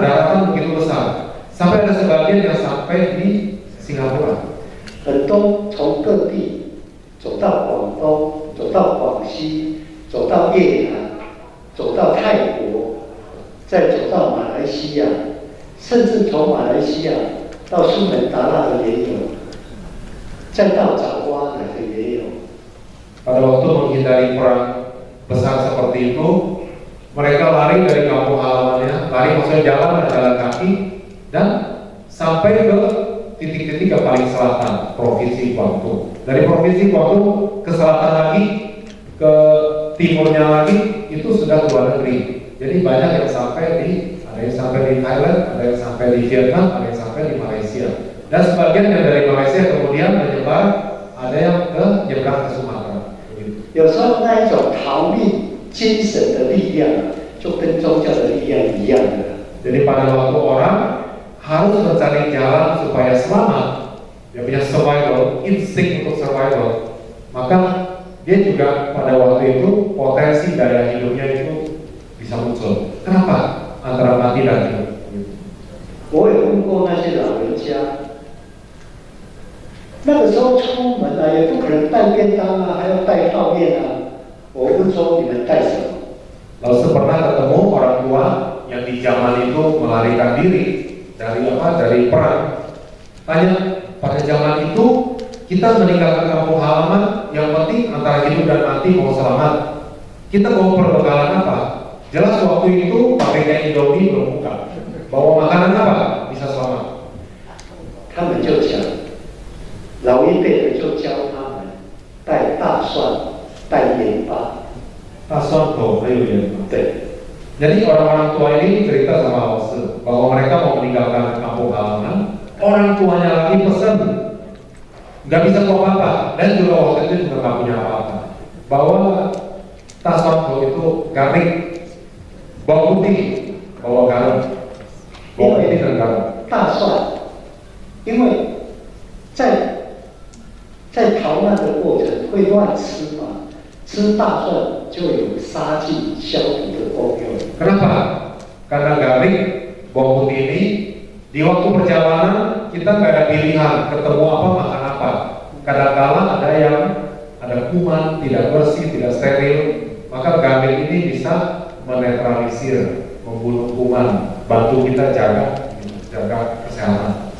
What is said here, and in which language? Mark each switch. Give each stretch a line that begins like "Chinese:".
Indonesian: Daratan begitu besar, sampai ada sebagian yang sampai di Singapura.
Chinese: 很多从各地走到广东，走到广西，走到越南，走到泰国，再走到马来西亚，甚至从马来西亚到苏门答腊的也有，再到爪哇来的也有。
Indonesian: Pada waktu menghindari perang besar seperti itu, mereka lari dari kampung halamannya, lari maksudnya jalan kaki, dan sampai ke titik-titik yang paling selatan, Provinsi Guangdong. Dari Provinsi Guangdong ke selatan lagi, ke timurnya lagi, itu sudah luar negeri. Jadi banyak yang sampai ada yang sampai di Thailand, ada yang sampai di Vietnam, ada yang sampai di Malaysia. Dan sebagian yang dari Malaysia kemudian menyebar, ada yang nyebrang ke Sumatera.
Chinese: 有时候那一种逃命精神的力量，就跟宗教的力量一样的。
Indonesian: Jadi pada waktu orang harus mencari jalan supaya selamat, dia punya survival, insting untuk survival, maka dia juga pada waktu itu potensi daya hidupnya itu bisa muncul. Kenapa? Antara mati dan hidup.
Chinese: 我也问过那些老人家，那个时候出门啊，也不可能带便当啊，还要带泡面啊。我问说你们带什么？
Indonesian: Lalu pernah ketemu orang tua yang di zaman itu melarikan diri dari Dari perang. Tanya, pada zaman itu kita meninggalkan kampung halaman, yang penting antara hidup dan mati mau selamat. Kita mau perbekalan apa? Jelas waktu itu pabriknya Indomie belum buka. Bawa makanan apa? Bisa selamat.
Chinese: 他们就讲，老一辈的就教他们带大蒜、带盐巴，大蒜头还有盐巴。对，
Indonesian: Jadi orang-orang tua ini cerita sama Ose bahwa mereka mau meninggalkan kampung halaman. Orang tuanya lagi pesan nggak bisa bawa apa-apa, dan juga waktu itu juga nggak punya apa-apa. Bawa tas waktu itu garing, bawa putih, bawa garam, bawa putih dan garam.
Chinese: 大蒜，因为在逃难的过程会乱吃嘛，吃大蒜就有杀菌消毒的功用。
Indonesian: Kenapa? Karena garing, bawang putih ini di waktu perjalanan kita nggak ada pilihan ketemu apa makan apa. Kadang-kala ada yang ada kuman, tidak bersih, tidak steril, maka garing ini bisa menetralisir, membunuh kuman, bantu kita jaga kesehatan.